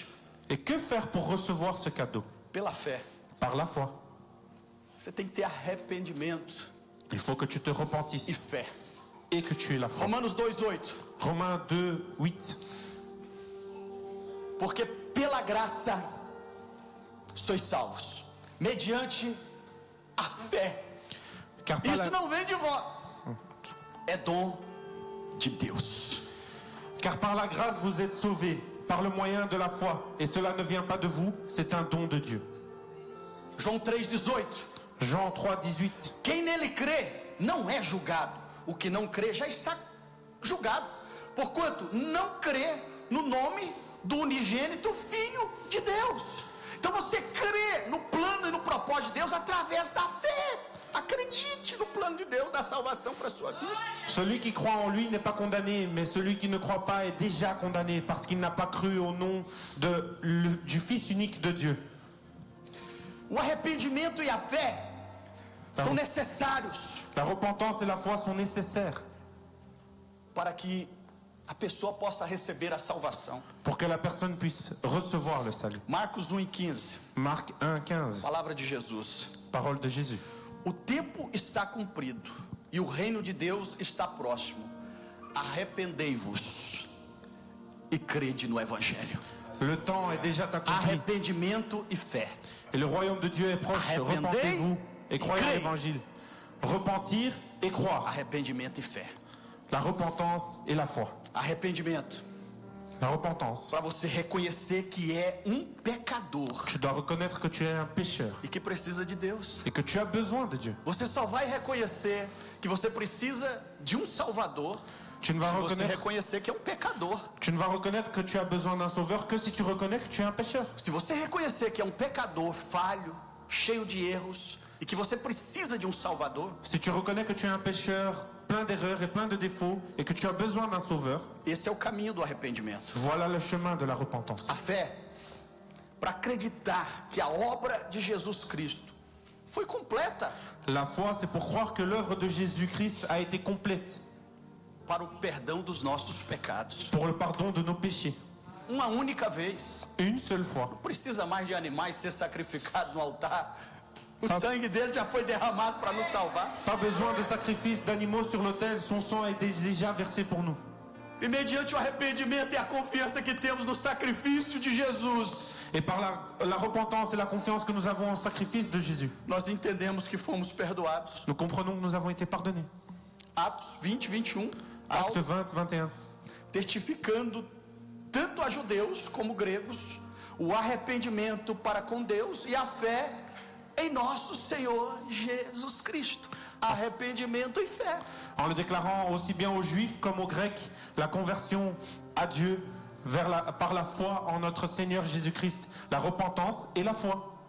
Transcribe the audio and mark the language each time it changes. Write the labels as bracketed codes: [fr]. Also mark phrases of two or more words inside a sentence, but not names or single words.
[fr] Et que faire pour recevoir ce cadeau? [pt] Pela fé. [fr] Par la foi. [pt] Você tem que ter arrependimento [fr] Il faut que tu te [pt] e [fr] repentisses [pt] fé. [fr] et que tu aies la foi. [pt] Romanos 2:8. [fr] Romains 2, 8. [pt] Porque pela graça sois salvos, mediante a fé. [fr] Car par, [pt] Isto não vem de vós, é dom de Deus. [fr] car par la grâce vous êtes sauvés, par le moyen de la foi. Et cela ne vient pas de vous, c'est un don de Dieu. [pt] João 3:18. [fr] Jean 3, 18. [pt] Quem nele crê não é julgado. O que não crê já está julgado, porquanto não crê no nome do unigênito Filho de Deus. Então você crê no plano e no propósito de Deus através da fé. Acredite no plano de Deus da salvação para a sua vida. [fr] Celui qui croit en lui n'est pas condamné, mais celui qui ne croit pas est déjà condamné parce qu'il n'a pas cru au nom du Fils unique de Dieu. [pt] O arrependimento e a fé são necessários [fr] La repentance et la foi sont nécessaires [pt] para que a pessoa possa receber a salvação. [fr] pour que la personne puisse recevoir le salut. [pt] Marcos 1:15, [fr] Marc 1, 15. [pt] palavra de Jesus. [fr] Parole de Jésus. [pt] O tempo está cumprido e o reino de Deus está próximo. Arrependei-vos e crede no Evangelho. [fr] Le temps est déjà accompli [pt] Arrependimento e fé. [fr] et le royaume de Dieu est proche. Arrependez Repentez-vous et croyez et à crée. l'évangile. Repentir et croire. [pt] Arrependimento e fé. [fr] La repentance et la foi. [pt] Arrependimento [fr] La repentance. [pt] para você reconhecer que é pecador [fr] Tu dois reconnaître que tu es un pécheur [pt] e que precisa de Deus. [fr] et que tu as besoin de Dieu. [pt] Você só vai reconhecer que você precisa de um Salvador [fr] Tu ne vas [pt] se você [fr] reconnaître, [pt] reconhecer que é pecador. [fr] tu ne vas reconnaître que tu as besoin d'un sauveur que si tu reconnais que tu es un pécheur. [pt] Se você reconhecer que é pecador, falho, cheio de erros e que você precisa de um Salvador, [fr] Si tu reconnais que tu es un pécheur plein d'erreurs et plein de défauts et que tu as besoin d'un sauveur, [pt] esse é o caminho do arrependimento. [fr] voilà le chemin de la repentance. [pt] A fé, para acreditar que a obra de Jesus Cristo foi completa [fr] La foi, c'est pour croire que l'œuvre de Jésus-Christ a été complète [pt] para o perdão dos nossos pecados. [fr] pour le pardon de nos péchés. [pt] Uma única vez. [fr] Une seule fois. [pt] Não precisa mais de animais ser sacrificados no altar. O sangue dele já foi derramado para nos salvar. [fr] Pas besoin de sacrifice d'animaux sur l'autel, son sang est déjà versé pour nous. [pt] E mediante o arrependimento e a confiança que temos no sacrifício de Jesus, [fr] Et par la repentance et la confiance que nous avons au sacrifice de Jésus, [pt] nós entendemos que fomos perdoados. [fr] nous comprenons que nous avons été pardonnés. [pt] Atos 20, 21, [fr] Acte [pt] Paulo [fr] 20, 21. [pt] testificando tanto a judeus como gregos o arrependimento para com Deus e a fé em nosso Senhor Jesus Cristo. Arrependimento e fé. [fr] En le déclarant aussi bien aux Juifs comme aux Grecs, la conversion à Dieu par la foi en notre Seigneur Jésus-Christ, la repentance et la foi.